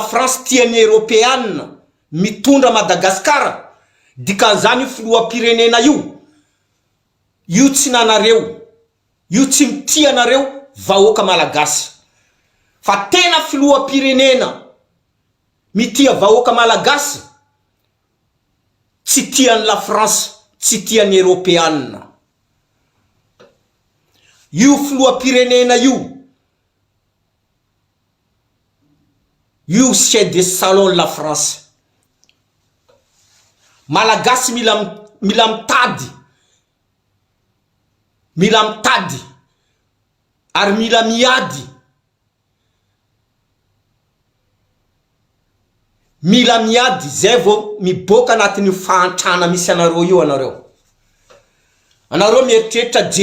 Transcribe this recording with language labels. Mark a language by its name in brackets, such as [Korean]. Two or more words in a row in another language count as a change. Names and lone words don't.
[Malagasy] France tian'ny européenne mitondra Madagasikara dikan'izany io filoham-pirenena io tsy nanareo io tsy mitia anareo vahoaka malagasy fa tena filoham-pirenena mitia vahoaka malagasy tsy tian'ny la France tsy tian'ny européenne io filoham-pirenena io [French] chef de salon [Malagasy] la France malagasy mila mitady ary mila miady zay vao miboaka anatin'ny fahantrana misy anareo io anareo mieritreritra